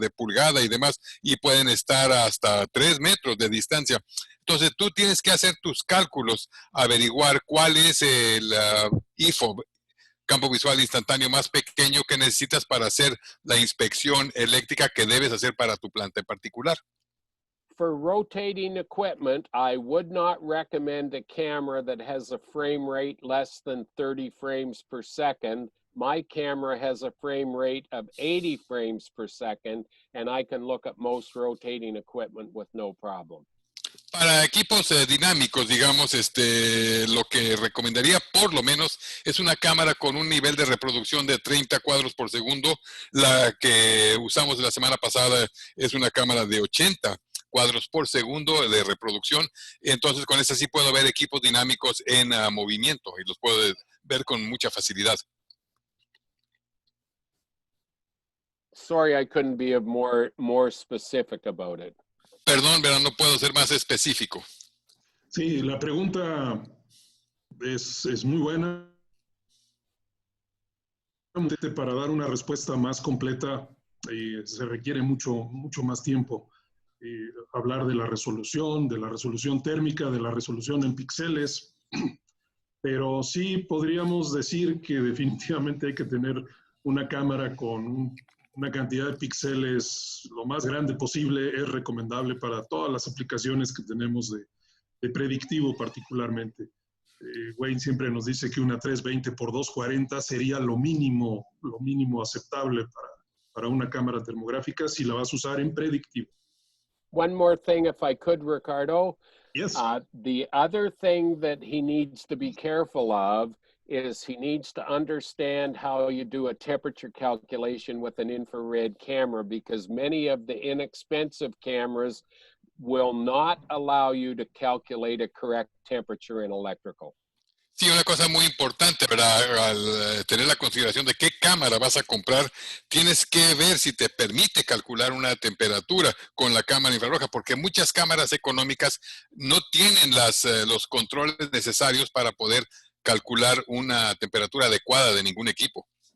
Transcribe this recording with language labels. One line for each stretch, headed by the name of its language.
Spanish: De pulgada y demás, y pueden estar hasta 3 metros de distancia. Entonces tú tienes que hacer tus cálculos, averiguar cuál es el IFO, campo visual instantáneo más pequeño que necesitas para hacer la inspección eléctrica que debes hacer para tu planta en particular.
English: For rotating equipment, I would not recommend a camera that has a frame rate less than 30 frames per second. My camera has a frame rate of 80 frames per second, and I can look at most rotating equipment with no problem.
Spanish: Para equipos dinámicos, digamos, lo que recomendaría por lo menos Es una cámara con un nivel de reproducción de 30 cuadros por segundo. La que usamos la semana pasada es una cámara de 80 cuadros por segundo de reproducción. Entonces con esta sí puedo ver equipos dinámicos en movimiento y los puedo ver con mucha facilidad.
English: Sorry, I couldn't be more specific about it.
Spanish: Perdón, pero no puedo ser más específico. Sí, la pregunta es muy buena. Para dar una respuesta más completa se requiere mucho más tiempo. Hablar de la resolución térmica, de la resolución en píxeles, pero sí podríamos decir que definitivamente hay que tener una cámara con una cantidad de píxeles lo más grande posible. Es recomendable para todas las aplicaciones que tenemos de predictivo particularmente. Wayne siempre nos dice que una 320 por 240 sería lo mínimo aceptable para una cámara termográfica si la vas a usar en predictivo.
English: One more thing, if I could, Ricardo. Yes. The other thing that he needs to be careful of is he needs to understand how you do a temperature calculation with an infrared camera, because many of the inexpensive cameras will not allow you to calculate a correct temperature in electrical.
Spanish: Sí, una cosa muy importante, ¿verdad? Al tener la consideración de qué cámara vas a comprar, tienes que ver si te permite calcular una temperatura con la cámara infrarroja, porque muchas cámaras económicas no tienen los controles necesarios para poder calcular una temperatura adecuada de ningún equipo.